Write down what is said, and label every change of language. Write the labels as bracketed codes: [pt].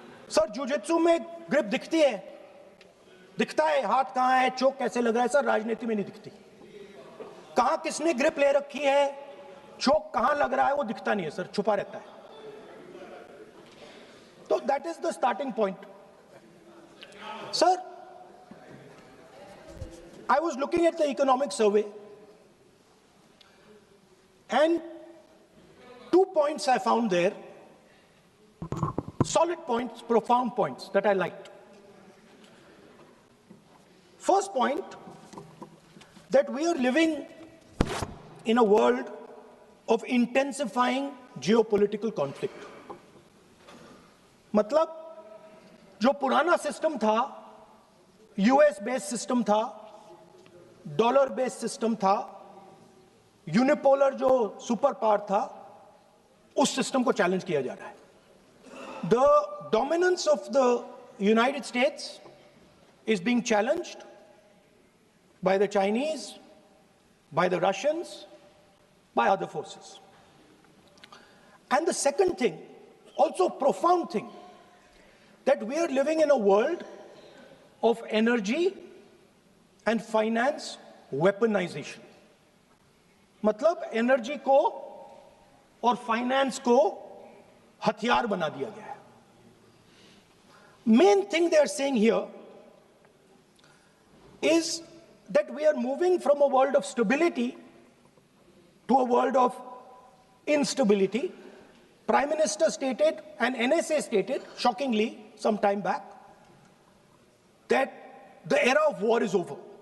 [hi] Sir jujitsu में grip दिखता है हाथ कहां है, चोक कैसे लग रहा है. सर राजनीति में नहीं दिखती. कहां किसने ग्रिप ले रखी है, चोक कहां लग रहा है, वो दिखता नहीं है सर, छुपा रहता है. [en] तो that is the starting point. Sir I was looking at the economic survey and 2 points I found there, solid points, profound points that I liked. First point, that we are living in a world of intensifying geopolitical conflict. [hi] मतलब जो पुराना system था, US based system था, dollar based system था, unipolar जो super power था, उस system को चैलेंज किया जा रहा है. [en] The dominance of the United States is being challenged by the Chinese, by the Russians, by other forces. And the second thing, also profound thing, that we are living in a world of energy and finance weaponization. [hi] मतलब energy को और finance को हथियार बना दिया गया है. [en] Main thing they are saying here is that we are moving from a world of stability to a world of instability. Prime Minister stated, and NSA stated, shockingly, some time back, that the era of war is over.